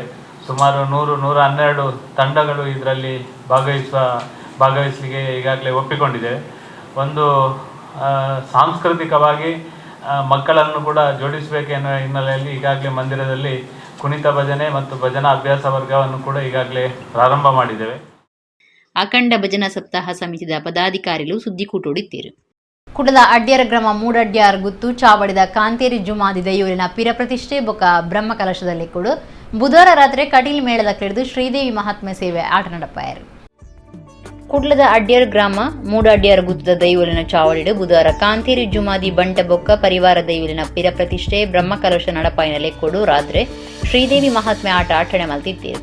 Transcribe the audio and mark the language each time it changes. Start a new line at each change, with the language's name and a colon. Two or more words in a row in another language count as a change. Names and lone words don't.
Kannada: ಸುಮಾರು 100-112 ತಂಡಗಳು ಇದರಲ್ಲಿ ಭಾಗವಹಿಸಲಿಕ್ಕೆ ಈಗಾಗಲೇ ಒಪ್ಪಿಕೊಂಡಿದ್ದೇವೆ. ಒಂದು ಸಾಂಸ್ಕೃತಿಕವಾಗಿ ಮಕ್ಕಳನ್ನು ಕೂಡ ಜೋಡಿಸಬೇಕೆನ್ನುವ ಹಿನ್ನೆಲೆಯಲ್ಲಿ ಈಗಾಗಲೇ ಮಂದಿರದಲ್ಲಿ ಕುಣಿತ ಭಜನೆ ಮತ್ತು ಭಜನಾ ಅಭ್ಯಾಸ ವರ್ಗವನ್ನು ಕೂಡ ಈಗಾಗಲೇ ಪ್ರಾರಂಭ ಮಾಡಿದ್ದೇವೆ.
Tulu: ಅಖಂಡ ಭಜನಾ ಸಪ್ತಾಹ ಸಮಿತಿದ ಪದಾಧಿಕಾರಿಗಳು ಸುದ್ದಿಕೂಟುಡಿದ್ದೀರು. ಕುಡದ ಅಡ್ಯಾರ ಗ್ರಾಮ ಮೂಡಡ್ಯಾರ್ ಗುತ್ತು ಚಾವಡಿದ ಕಾಂತೇರಿ ಜುಮಾದಿ ದೈಯೂರಿನ ಪಿರ ಪ್ರತಿಷ್ಠೆ ಬೊಕ್ಕ ಬ್ರಹ್ಮ ಕಲಶದಲ್ಲಿ ಕೂಡ ಬುಧವಾರ ರಾತ್ರಿ ಕಟೀಲ್ ಮೇಳದ ಕೆಳೆದು ಶ್ರೀದೇವಿ ಮಹಾತ್ಮೆ ಸೇವೆ ಆಟ ನಡಪಾಯರು. ಕುಡ್ಲದ ಅಡ್ಯಾರ್ ಗ್ರಾಮ ಮೂಡಡ್ಯಾರ್ ಗುತ್ತದ ದೈವಲಿನ ಚಾವಡಿಡು ಬುಧವಾರ ಕಾಂತೇರಿ ಜುಮಾದಿ ಬಂಟ ಬೊಕ್ಕ ಪರಿವಾರ ದೈವಲಿನ ಪಿರ ಪ್ರತಿಷ್ಠೆ ಬ್ರಹ್ಮ ಕಲಶ ನಡಪಾಯಿನ ಲೆಕ್ಕೊಡು ರಾತ್ರಿ ಶ್ರೀದೇವಿ ಮಹಾತ್ಮೆ ಆಟ ಆಟಣೆ ಮಲ್ತಿದ್ದೀರು.